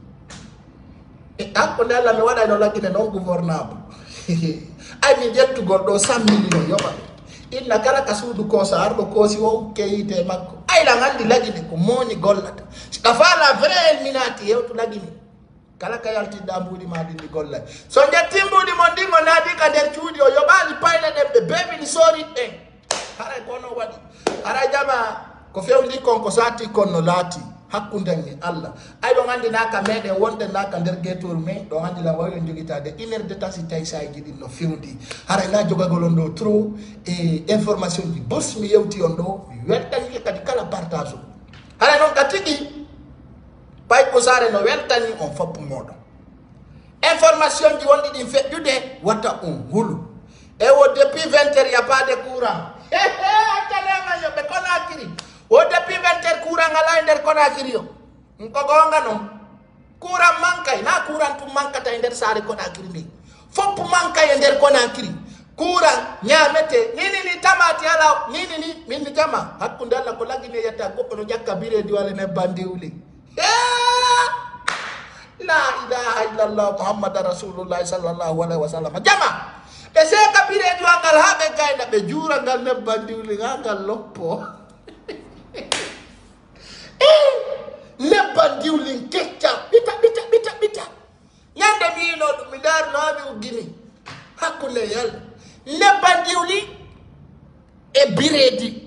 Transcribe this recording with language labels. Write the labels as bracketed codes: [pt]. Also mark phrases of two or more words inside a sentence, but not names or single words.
[ff] hakkude Allah mi waɗayno laggine [fr] non gouvernable [ff] ay mi ƴettugol ɗo 100 millions yoɓa inna kala ka suudu kosa arɗo koosi o keyite makko ayla gandi lagine ko moñi gollata sika fala vrai elminati yewtu lagine kala ka yaltiɗɗa mbuuɗi ma ɗin ɗi gollay so jetti mbuuɗi mon ɗin o naadi ka nder cuuɗi o yoɓali payle ɗen ɓe beɓini soorit ɗen haray kono waɗi haray jama ko fewndi kon ko sati kon no laati hakkunden e Allah ay ɗon andi naka meɗen wonɗen naka nder guetour men ɗon andi la wawɗen joguitade [fr] 1 heure de temps [ff] si tawi sayiji ɗin no fewndi haray na jogagol on ɗo trop e information ji bos mi yewti on ɗo weltanike kadi kala partage o haray noon ka tigui pay ko sare no weltani on foppu moɗon information ji wonɗi ɗin feƴƴude watta on hulu e wo [fr] depuis 20 heures [ff] yapade courant accanema yoɓe Conakry o [fr] depuis 20 heures [ff] courant ala e nder Conakry o ko gonga noon courant mankay na courant tum mankata e nder saare Conakry ndi foppu mankay e nder Conakry courant ñamete nini ni tamati ala nini ni min jama hakkude Allah ko laggine yetta goɗɗo no ƴakka biredi wala ne bandiwli [ar] لا إله إلا الله محمد رسول الله صلى الله عليه وسلم [ff] jama ɓe seka biredi wangal ha ɓe gayna ɓe juura ngal nebban diwli ngal loppo nebban diwlin keccam ɓita ñande mino ɗum mi darnomi uggini hakkude yalla nebban diwli e biredi